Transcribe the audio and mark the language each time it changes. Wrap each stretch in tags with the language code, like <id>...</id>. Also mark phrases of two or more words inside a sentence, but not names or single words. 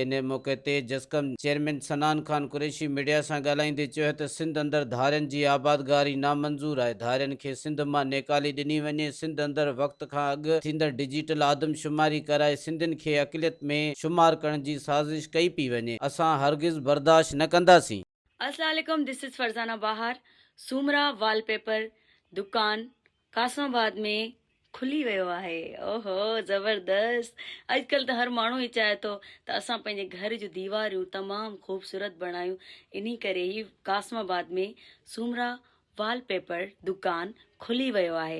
<sd>इन मौके ते जस्कम चेयरमैन सनान खान कुरैशी मीडिया सां ॻाल्हाईंदे चयो त सिंध अंदर धारियुनि जी आबादगारी नामंज़ूर आहे। धारियुनि खे सिंध मां नेकाली ॾिनी वञे। सिंध अंदर वक़्त खां अॻु थींदड़ डिजिटल आदमशुमारी कराए सिंधियुनि खे अक़लियत में शुमार करण जी साज़िश कई पई वञे। असां हरगिज़ बर्दाश्त न कंदासीं।</sd> <ar>السلام عليكم,</ar> <en>this is फरजाना बाहर।</en> <sd>सूमरा वॉलपेपर दुकान कासमाबाद में खुली वियो आहे। ओहो ज़बरदस्त। अॼुकल्ह त हर माण्हू ई चाहे थो त असां पंहिंजे घर जूं दीवारियूं तमामु ख़ूबसूरत बणायूं। इन करे ई कासमाबाद में सूमरा वॉलपेपर दुकान खुली वियो आहे।</sd>